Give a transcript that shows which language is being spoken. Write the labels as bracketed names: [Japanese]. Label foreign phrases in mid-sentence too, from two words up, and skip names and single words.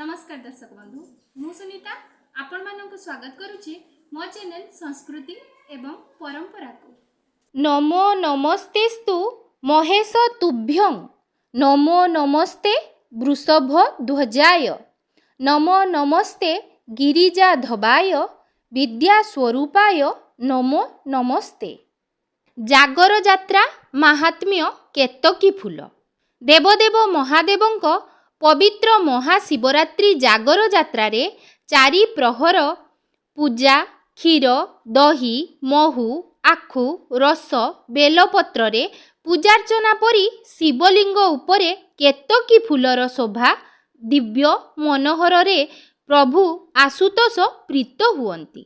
[Odia] ନମସ୍କାର ଦର୍ଶକ ବନ୍ଧୁ ମୁଁ ସୁନୀତା ଆପଣ ମାନଙ୍କ ସ୍ୱାଗତ କରୁଛି ମୋ ଚ୍ୟାନେଲ ସଂସ୍କୃତି ଏବଂ ପରମ୍ପରା କୁ। [Sanskrit] नमो नमस्तेस्तु महेश तुभ्यं नमो नमस्ते वृषभ ध्वजाय नमो नमस्ते गिरिजा धवाय विद्यास्वरूपाय नमो नमस्ते। [Odia] ଜାଗର ଯାତ୍ରା ମାହାତ୍ମ୍ୟ କେତକୀ ଫୁଲ। ଦେବଦେବ ମହାଦେବଙ୍କ ପବିତ୍ର ମହାଶିବରାତ୍ରି ଜାଗର ଯାତ୍ରାରେ ଚାରି ପ୍ରହର ପୂଜା କ୍ଷୀର ଦହି ମହୁ ଆଖୁ ରସ ବେଲପତ୍ର ରେ ପୂଜାର୍ଚ୍ଚନା ପରି ଶିବଲିଙ୍ଗ ଉପରେ କେତକୀ ଫୁଲର ଶୋଭା ଦିବ୍ୟ ମନୋହର ରେ ପ୍ରଭୁ ଆଶୁତୋଷ ପ୍ରୀତ ହୁଅନ୍ତି।